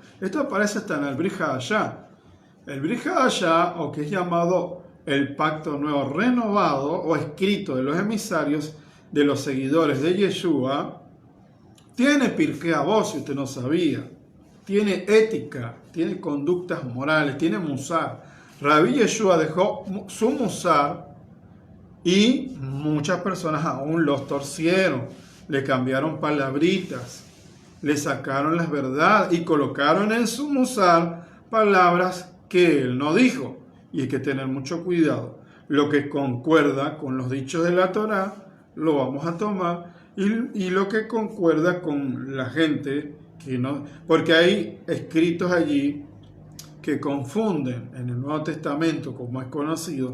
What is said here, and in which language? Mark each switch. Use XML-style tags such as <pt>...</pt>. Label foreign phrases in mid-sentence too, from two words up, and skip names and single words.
<es>Esto aparece hasta en el Brit Hadashah. El Brit Hadashah, o que es llamado el pacto nuevo renovado o escrito de los emisarios de los seguidores de Yeshua, tiene Pirkei Avot, si usted no sabía. Tiene ética, tiene conductas morales, tiene musar. Rabbi Yeshua dejó su musar y muchas personas aún los torcieron. Le cambiaron palabritas, le sacaron las verdades y colocaron en su musar palabras que él no dijo. Y hay que tener mucho cuidado. Lo que concuerda con los dichos de la Torá lo vamos a tomar, y lo que concuerda con la gente que no, porque hay escritos allí que confunden en el Nuevo Testamento, como es conocido.</es>